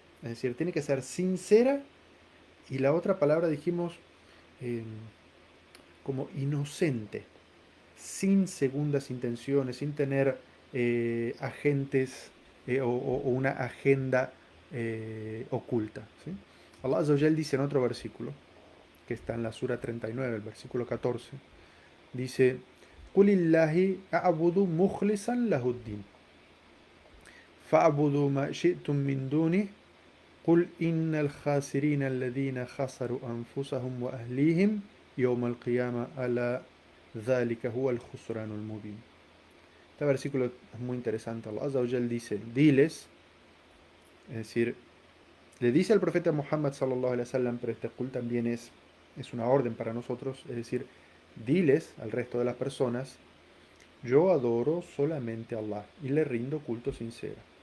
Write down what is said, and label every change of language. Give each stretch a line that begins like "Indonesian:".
Spanish: Es decir, tiene que ser sincera y la otra palabra dijimos eh, como inocente, sin segundas intenciones, sin tener agentes o una agenda oculta. ¿Sí? Allah Azza wa Jal dice en otro versículo, que está en la Sura 39, el versículo 14, dice:
Arabic: Qulillahi a'budu mukhlisan lahuddin. Fa'budu ma shi'tum min dunih. قل إن الخاسرين الذين خسروا أنفسهم وأهليهم يوم القيامة ألا ذلك هو الخسران المبين.
Spanish: Este versículo es muy interesante. Allah Azza wa Jal dice, diles, es decir, le dice al profeta Muhammad sallallahu alaihi wasallam, pero este qul también es una orden para nosotros, es decir, diles al resto de las personas, yo adoro solamente a Allah y le rindo culto sincero.